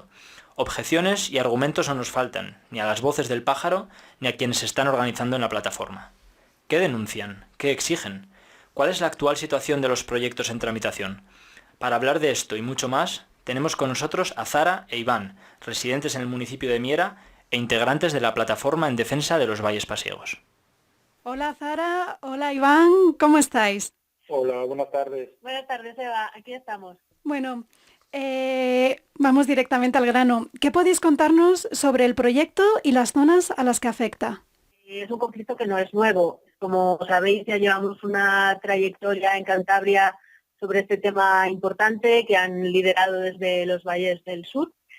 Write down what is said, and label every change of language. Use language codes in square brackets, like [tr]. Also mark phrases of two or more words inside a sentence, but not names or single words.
[es] Objeciones y argumentos no nos faltan, ni a las voces del pájaro, ni a quienes se están organizando en la plataforma. ¿Qué denuncian? ¿Qué exigen? ¿Cuál es la actual situación de los proyectos en tramitación? Para hablar de esto y mucho más, tenemos con nosotros a Zara e Iván, residentes en el municipio de Miera e integrantes de la plataforma en defensa de los valles pasiegos. Hola Zara, hola Iván, ¿cómo estáis? Hola, buenas tardes. Buenas tardes, Eva, aquí estamos. Bueno, vamos directamente al grano. ¿Qué podéis contarnos sobre el proyecto y las zonas a las que afecta? Es un conflicto que no es nuevo. Como sabéis, ya llevamos una trayectoria en Cantabria sobre este tema importante que han liderado desde los valles del sur.